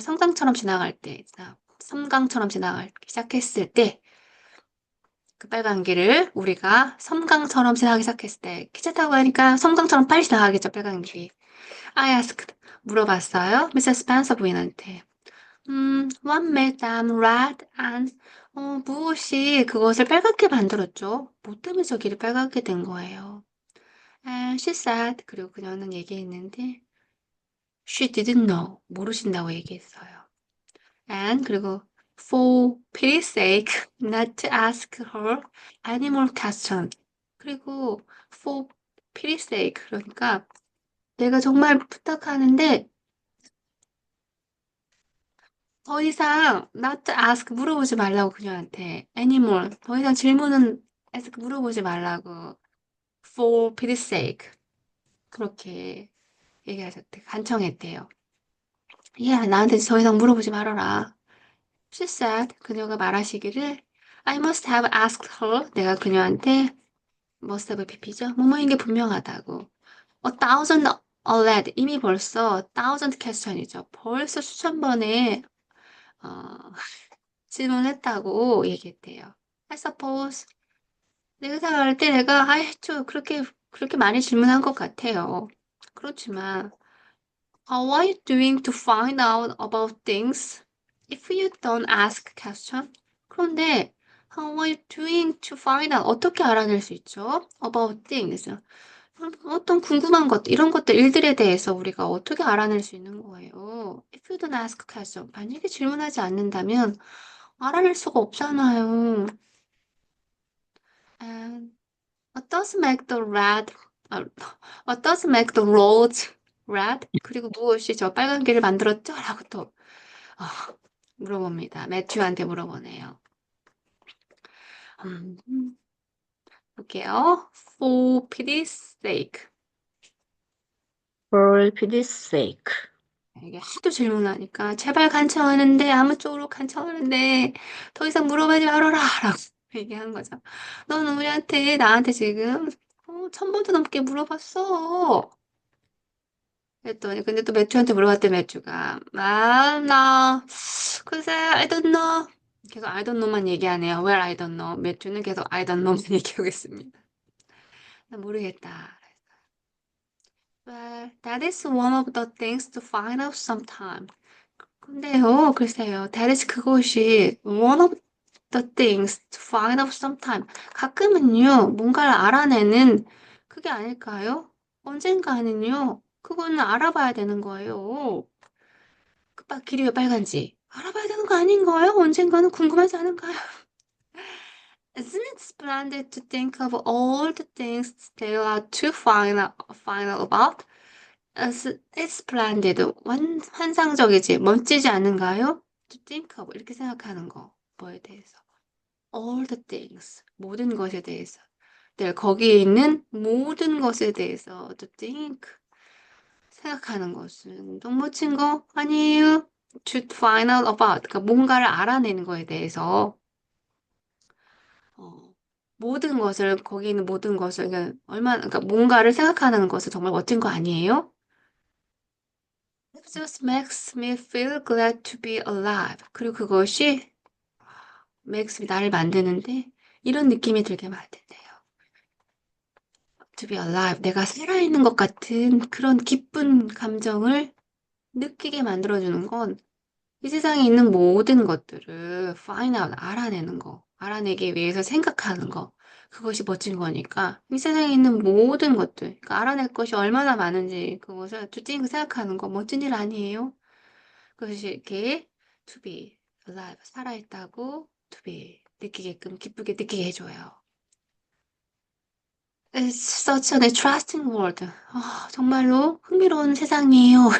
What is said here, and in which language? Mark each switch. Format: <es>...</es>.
<ko>성광처럼 지나갈 때, 섬광처럼 지나가기 시작했을 때. 그 빨간 길을 우리가 섬광처럼 지나가기 시작했을 때 기차 타고 가니까 섬광처럼 빨리 지나가겠죠, 빨간 길이.</ko> <en>I asked,</en> <ko>물어봤어요. 미세스 스펜서 부인한테.</ko> <en>What made them red and</en> <ko>무엇이 그것을 빨갛게 만들었죠? 뭐 때문에 저기를 빨갛게 된 거예요?</ko> <en>And she said,</en> <ko>그리고 그녀는 얘기했는데,</ko> <en>she didn't know,</en> <ko>모르신다고 얘기했어요.</ko> <en>And</en> <ko>그리고</ko> <en>for pity's sake, not to ask her any more question.</en> <ko>그리고</ko> <en>for pity's sake,</en> <ko>그러니까 내가 정말 부탁하는데 더 이상</ko> <en>not to ask</en> <ko>물어보지 말라고 그녀한테</ko> <en>anymore</en> <ko>더 이상 질문은</ko> <en>ask</en> <ko>물어보지 말라고</ko> <en>for pity's sake</en> <ko>그렇게 얘기하셨대 간청했대요. 야 나한테 더 이상 물어보지 말아라.</ko> <en>She said</en> <ko>그녀가 말하시기를</ko> <en>I must have asked her</en> <ko>내가 그녀한테</ko> <en>must have pp죠</en> <ko>뭐뭐인 게 분명하다고</ko> <en>a thousand already</en> <ko>이미 벌써</ko> <en>thousand question이죠.</en> <ko>벌써 수천 번의 어, 질문했다고 얘기했대요.</ko> <en>I suppose</en> <ko>내가 생각할 때 내가 좀 그렇게 많이 질문한 것 같아요. 그렇지만</ko> <en>how are you doing to find out about things if you don't ask question? 그런데 how are you doing to find out</en> <ko>어떻게 알아낼 수 있죠?</ko> <en>About things</en> <ko>어떤 궁금한 것 이런 것들 일들에 대해서 우리가 어떻게 알아낼 수 있는 거예요?</ko> <en>If you don't ask question</en> <ko>만약에 질문하지 않는다면 알아낼 수가 없잖아요.</ko> <en>And what does make the red, 아, what does make the roads red?</en> <ko>그리고 무엇이 저 빨간 길을 만들었죠? 라고 또 물어봅니다. 매튜한테 물어보네요. 음, 볼게요.</ko> <en>For pity's sake. For pity's sake.</en> <ko>이게 하도 질문하니까 제발 간청하는데 아무 쪽으로 간청하는데 더 이상 물어보지 말아라 라고 얘기한 거죠. 넌 우리한테 나한테 지금 1000번도 넘게 물어봤어. 그랬더니 근데 또 매튜한테 물어봤대 매튜가 나 글쎄</ko> <en>I don't know</en> <ko>계속 I don't know만 얘기하네요.</ko> <en>Well I don't know</en> <ko>매튜는 계속</ko> <en>I don't know만</en> <ko>얘기하고 있습니다. 나 모르겠다.</ko> <en>Well, that is one of the things to find out sometime.</en> <ko>근데요, 글쎄요.</ko> <en>That is</en> <ko>그것이</ko> <en>one of the things to find out sometime.</en> <ko>가끔은요, 뭔가를 알아내는 그게 아닐까요? 언젠가는요, 그거는 알아봐야 되는 거예요. 길이 왜 빨간지 알아봐야 되는 거 아닌가요? 언젠가는 궁금하지 않은가요?</ko> <en>Isn't it splendid to think of all the things there are to find out about? It's splendid.</en> <ko>환상적이지, 멋지지 않은가요?</ko> <en>To think of,</en> <ko>이렇게 생각하는 거. 뭐에 대해서?</ko> <en>All the things.</en> <ko>모든 것에 대해서. 거기에 있는 모든 것에 대해서</ko> <en>to think.</en> <ko>생각하는 것은 너무 멋진 거 아니에요?</ko> <en>To find out about.</en> <ko>그러니까 뭔가를 알아내는 거에 대해서. 어, 모든 것을, 거기 있는 모든 것을, 그러니까 뭔가를 생각하는 것은 정말 멋진 거 아니에요?</ko> <en>It just makes me feel glad to be alive.</en> <ko>그리고 그것이</ko> <en>makes me</en> <ko>나를 만드는데 이런 느낌이 들게 만든대요.</ko> <en>To be alive.</en> <ko>내가 살아있는 것 같은 그런 기쁜 감정을 느끼게 만들어주는 건 이 세상에 있는 모든 것들을</ko> <en>find out,</en> <ko>알아내는 거, 알아내기 위해서 생각하는 거, 그것이 멋진 거니까 이 세상에 있는 모든 것들, 그러니까 알아낼 것이 얼마나 많은지 그것을</ko> <en>to think</en> <ko>생각하는 거 멋진 일 아니에요? 그것이 이렇게</ko> <en>to be alive,</en> <ko>살아있다고</ko> <en>to be</en> <ko>느끼게끔 기쁘게 느끼게 해줘요.</ko> <en>It's such an interesting world.</en> <ko>정말로 흥미로운 세상이에요.</ko>